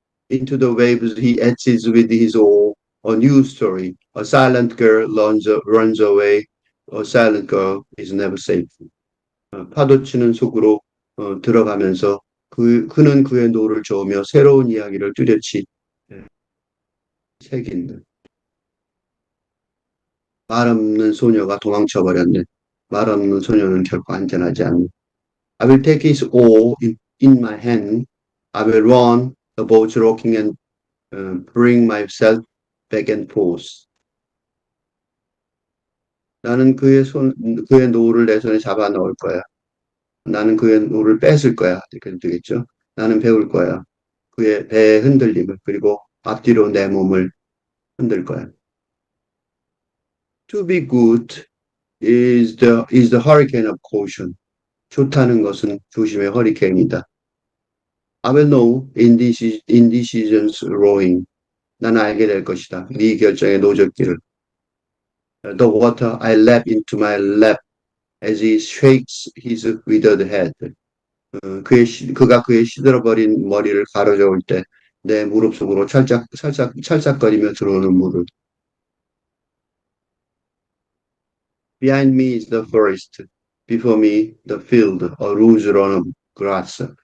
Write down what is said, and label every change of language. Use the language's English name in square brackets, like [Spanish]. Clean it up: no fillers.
[English] Into the waves he etches with his oar. A new story. A silent girl runs away. A silent girl is never safe. [Korean] 파도 치는 속으로 들어가면서 그는 그의 노를 저으며 새로운 이야기를 뚜렷이 새긴다. 말 없는 소녀가 도망쳐 버렸네. 말 없는 소녀는 결코 안전하지 않네. [English] I will take his oar in my hand. I will run the boat rocking and bring myself back and forth. [Korean] 나는 그의 노를 내 손에 잡아 넣을 거야. 나는 그의 노를 뺏을 거야. 이렇게 되겠죠. 나는 배울 거야. 그의 배의 흔들림을, 그리고 앞뒤로 내 몸을 흔들 거야. [English] To be good is the hurricane of caution. [Korean] 좋다는 것은 조심의 허리케인이다. [English] I will know indecisions rowing. [Korean] 난 알게 될 것이다. 네 결정의 노젓기를. [English] The water I lap into my lap as he shakes his withered head. [Korean] 그가 그의 시들어버린 머리를 가로저을 때 내 무릎 속으로 찰싹거리며 들어오는 물을. [English] Behind me is the forest. Before me the field, a rose run of grass.